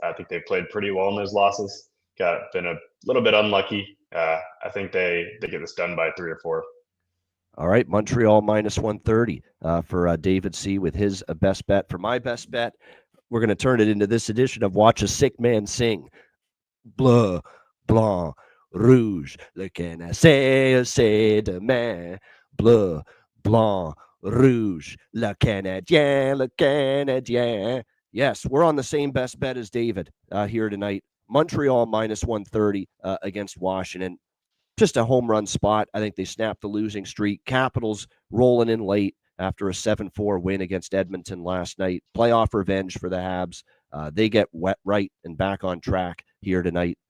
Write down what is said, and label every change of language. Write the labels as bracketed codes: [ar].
[en] I think they played pretty well in those losses. Been a little bit unlucky. I think they get this done by 3 or 4. All right, Montreal minus 130 for David C. with his best bet. For my best bet, we're going to turn it into this edition of Watch a Sick Man Sing. [fr] Bleu, blanc, rouge, le Canadien, c'est demain. Bleu, blanc, rouge, le Canadien, le Canadien. [en] Yes, we're on the same best bet as David here tonight. Montreal minus 130 against Washington. Just a home run spot. I think they snapped the losing streak. Capitals rolling in late after a 7-4 win against Edmonton last night. Playoff revenge for the Habs. They get wet right and back on track here tonight.